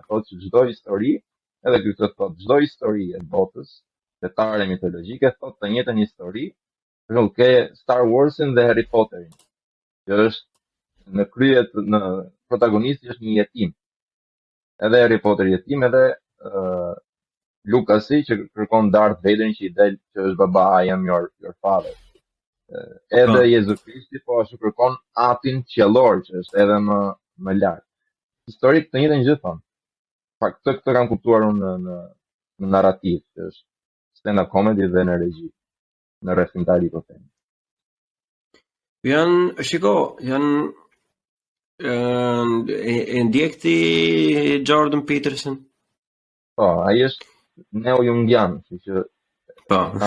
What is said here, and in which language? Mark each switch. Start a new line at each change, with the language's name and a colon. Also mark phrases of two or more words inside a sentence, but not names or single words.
Albanian: Thot që çdo histori, edhe ky thot çdo histori e botës, fetare mitologjike, thot të njëjtën histori. Ke Star Warsin dhe Harry Potterin, që është në kryet, në protagonisti është një jetim. Edhe Harry Potter jetim, edhe Lukasi që kërkon Darth Vaderin që i del që është baba,
English: I am your father.
Albanian: Edhe Jezu Krishti po ashtu kërkon atin qiellor që është edhe më lart. Historik të njëjtën gjë thon. Pak këtë kam kuptuar unë në narrativ, që është
English: stand-up comedy
Albanian: dhe në regji, në rrethimtari po them. Janë e ndjekti Jordan Peterson. Po, ai është neo-jungian, që po